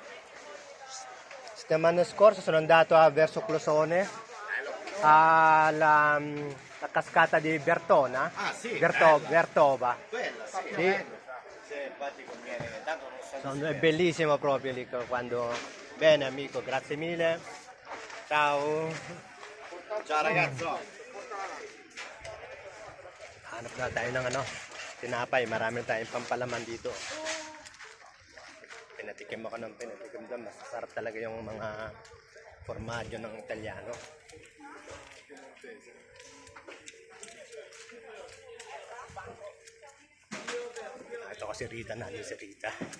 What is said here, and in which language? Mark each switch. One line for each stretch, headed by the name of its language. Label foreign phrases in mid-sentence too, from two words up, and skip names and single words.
Italian: Settimana scorsa sono andato verso Closone alla la cascata di Bertona. Ah, sì, Bertova. Quella, sì. Sì. Se infatti conviene, tanto non so. È bellissimo proprio lì quando... Bene amico, grazie mille. Ciao. Ciao ragazzo.
Filipino: Hanap na tayo ng tinapay. Marami tayong pampalaman dito. Pinatikim ako ng pinatikim doon. Masasarap talaga yung mga formaggio ng Italiano. Ito kasi Rita na. Si Rita.